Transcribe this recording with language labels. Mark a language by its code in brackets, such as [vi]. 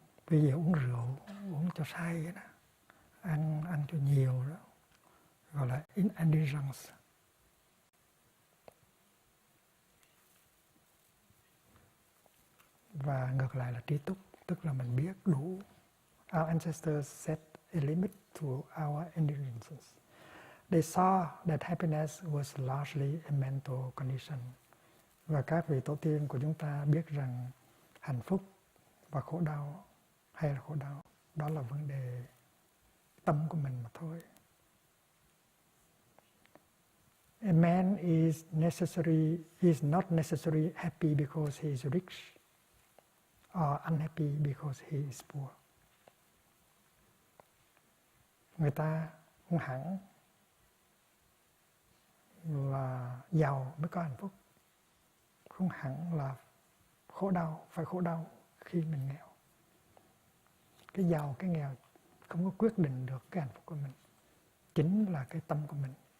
[vi] Bây giờ uống rượu, uống cho say vậy đó, ăn cho nhiều đó, gọi là indulgence. Và ngược lại là trí túc, tức là mình biết đủ. [en] Our ancestors set a limit to our indulgences. They saw that happiness was largely a mental condition. [vi] Và các vị tổ tiên của chúng ta biết rằng hạnh phúc và khổ đau hay là khổ đau, đó là vấn đề tâm của mình mà thôi. [en] A man is not necessarily happy because he is rich or unhappy because he is poor. [vi] Người ta không hẳn là giàu mới có hạnh phúc, không hẳn là phải khổ đau khi mình nghèo. Cái giàu, cái nghèo không có quyết định được cái hạnh phúc của mình. Chính là cái tâm của mình.